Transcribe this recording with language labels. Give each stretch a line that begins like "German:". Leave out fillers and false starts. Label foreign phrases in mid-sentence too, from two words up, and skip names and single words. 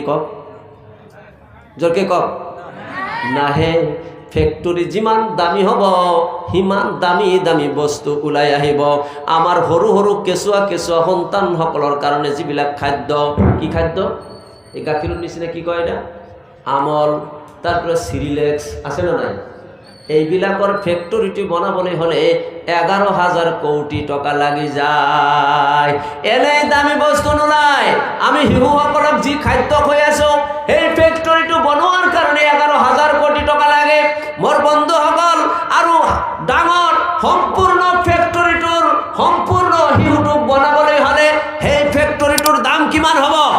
Assamese: কওক, জোৰকে কওক। নাহে। ফেক্টৰী যিমান দামী হ'ব সিমান দামী দামী বস্তু ওলাই আহিব। আমাৰ সৰু সৰু কেঁচুৱা কেঁচুৱা সন্তানসকলৰ কাৰণে যিবিলাক খাদ্য, কি খাদ্য? এই গাখীৰৰ নিচিনা কি কয় এটা? আমল, তারপরে সিরিলেক্স আছে না নাই? এইবিলাকৰ ফেক্টৰীটো বনাবলৈ হলে 11,000 কোটি টকা লাগি যায়। এনেই দামী বস্তু নোলায়। আমি শিশুসকলক যি খাদ্য খুৱাই আছো সেই ফেক্টৰীটো বনোৱাৰ কাৰণে 11,000 কোটি টকা লাগে। মোৰ বন্ধুসকল, আৰু ডাঙৰ সম্পূৰ্ণ ফেক্টৰীটোৰ সম্পূৰ্ণ শিশুটোক বনাবলৈ হলে সেই ফেক্টৰীটোৰ দাম কিমান হ'ব?